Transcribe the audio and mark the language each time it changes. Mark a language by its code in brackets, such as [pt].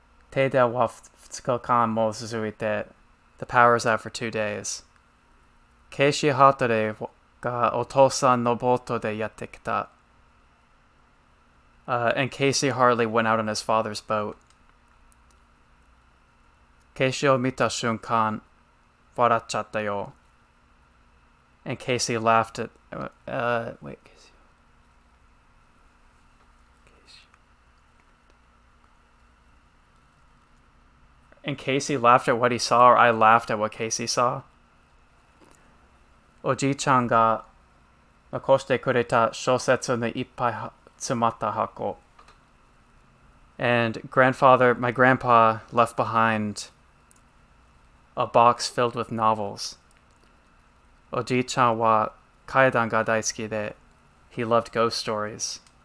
[ja] 停電は2日間も続いて、 [en] the power's out for 2 days. [ja] ケイシー・ハートレーがお父さんのボートでやってきた. [en] And Casey Hartley went out on his father's boat. [ja] ケイシーを見た瞬間、笑っちゃったよ. [en] And Casey laughed at... wait, Casey. And Casey laughed at what he saw, or I laughed at what Casey saw. [ja] おじいちゃんが残してくれた小説にいっぱい詰まった箱. [en] And my grandpa left behind a box filled with novels. [ja] おじいちゃんは Kaidan ga daisuki de. [en] He loved ghost stories.